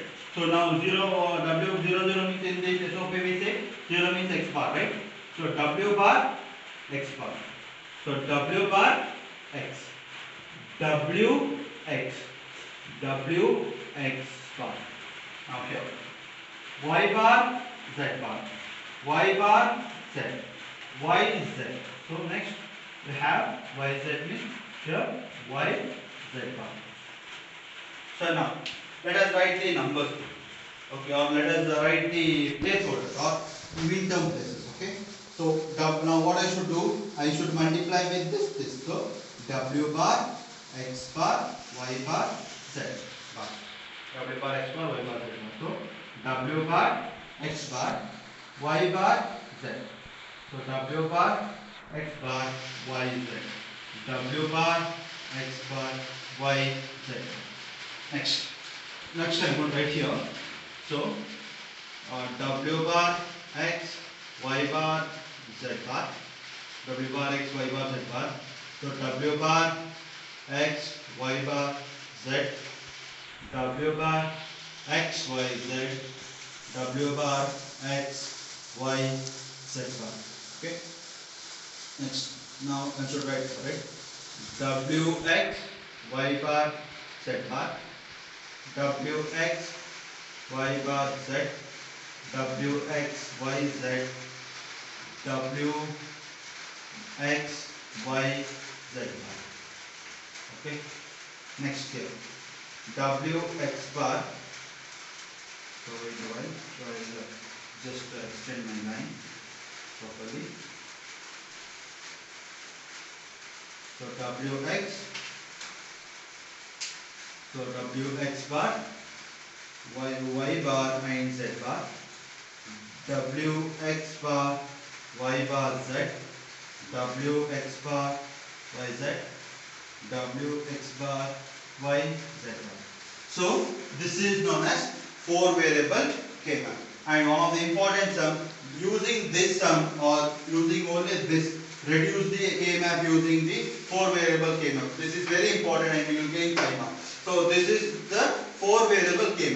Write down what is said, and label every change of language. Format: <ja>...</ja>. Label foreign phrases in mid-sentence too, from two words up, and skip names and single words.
<en>So now 0 or W00 means, in this SOP we say 0 means x bar, right? So W bar x bar. So W bar x, W x, W x bar. Now here Y bar Z bar, Y bar Z, Y Z. So next we have Y Z means here Y Z bar. So now let us write the numbers. Okay, or let us write the placeholders or mean term places. Okay. So now what I should do? I should multiply with this. So W bar x bar y bar z bar. W bar x bar y bar z bar. So W bar x bar y bar z. So W bar x bar y z. W bar x bar y z. Next I'm going to write here. So W bar x y bar z bar, W bar x y bar z bar. So W bar x y bar z, W bar x y z, W bar x y z bar. Okay. Next, now I should write, right? W x y bar z bar, W x y bar z, W x y z, W x y z bar. Okay. Next here W x bar. So wait a while. So I will just extend my line properly. So W x. So W x bar, y bar and z bar. W x bar y bar z, W x bar y z, W x bar y z bar. So this is known as 4 variable k-map. And one of the important sum, using this sum or using only this, reduce the k-map using the 4 variable k-map. This is very important and you will gain 5 marks. So this is the 4 variable k-map.</en>